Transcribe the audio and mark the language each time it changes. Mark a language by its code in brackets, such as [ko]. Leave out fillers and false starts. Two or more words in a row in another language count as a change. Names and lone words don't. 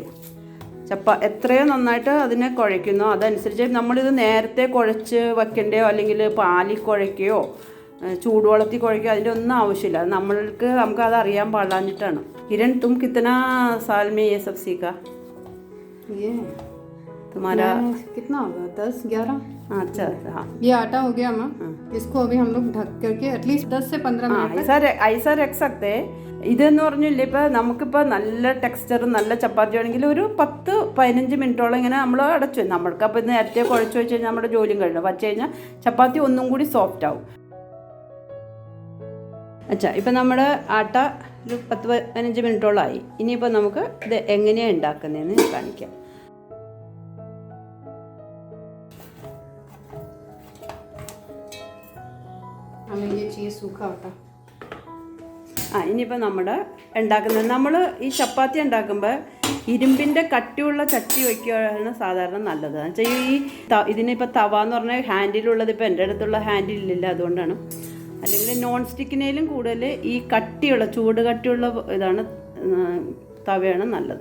[ml] എത്രയോ നന്നായിട്ട് അതിനെ കുഴയ്ക്കുന്നോ അതനുസരിച്ച് നമ്മളിത് നേരത്തെ കുഴച്ച് വെക്കേണ്ടയോ അല്ലെങ്കിൽ പാലിൽ കുഴയ്ക്കുകയോ ചൂടുവെള്ളത്തിൽ കുഴയ്ക്കുകയോ അതിൻ്റെ ഒന്നും ആവശ്യമില്ല. നമുക്കത് അറിയാൻ പാടില്ലാഞ്ഞിട്ടാണ്. [hi] കിരൺ, तुम कितना साल में ये सब सीखा? तुम्हारा कितना होगा? 10-11। अच्छा हाँ, ये आटा हो गया माँ। इसको अभी हम लोग ढक करके एटलीस्ट 10 से 15 मिनट ऐसा रख सकते. [ml] ഇതെന്ന് പറഞ്ഞില്ല, ഇപ്പോൾ നമുക്കിപ്പോൾ നല്ല ടെക്സ്ചറും നല്ല ചപ്പാത്തി ആണെങ്കിൽ ഒരു 10-15 മിനിറ്റോളം ഇങ്ങനെ നമ്മൾ അടച്ചു. നമ്മൾക്കപ്പോൾ നേരത്തെ കുഴച്ച് വെച്ച് കഴിഞ്ഞാൽ നമ്മുടെ ജോലിയും കഴിഞ്ഞു വച്ച് കഴിഞ്ഞാൽ ചപ്പാത്തി ഒന്നും കൂടി സോഫ്റ്റ് ആവും. അച്ഛാ, ഇപ്പം നമ്മുടെ ആട്ട ഒരു 10-15 മിനിറ്റോളമായി. ഇനിയിപ്പോൾ നമുക്ക് ഇത് എങ്ങനെയാണ് ഉണ്ടാക്കുന്നതെന്ന് കാണിക്കാം. [hi] हमें ये चाहिए सूखा आटा. [ml] ഇനിയിപ്പോൾ നമ്മൾ ഈ ചപ്പാത്തി ഉണ്ടാക്കുമ്പോൾ ഇരുമ്പിൻ്റെ കട്ടിയുള്ള ചട്ടി വയ്ക്കുകയാണ് സാധാരണ നല്ലത്. എന്ന് വെച്ചാൽ ഇതിനിപ്പോൾ തവ എന്ന് പറഞ്ഞാൽ ഹാൻഡിലുള്ളത് ഇപ്പോൾ എൻ്റെ അടുത്തുള്ള ഹാൻഡിലില്ല, അതുകൊണ്ടാണ്. അല്ലെങ്കിൽ [en] non-stick [ml] കൂടുതൽ ഈ കട്ടിയുള്ള ചൂട് കട്ടിയുള്ള ഇതാണ് തവയാണ് നല്ലത്.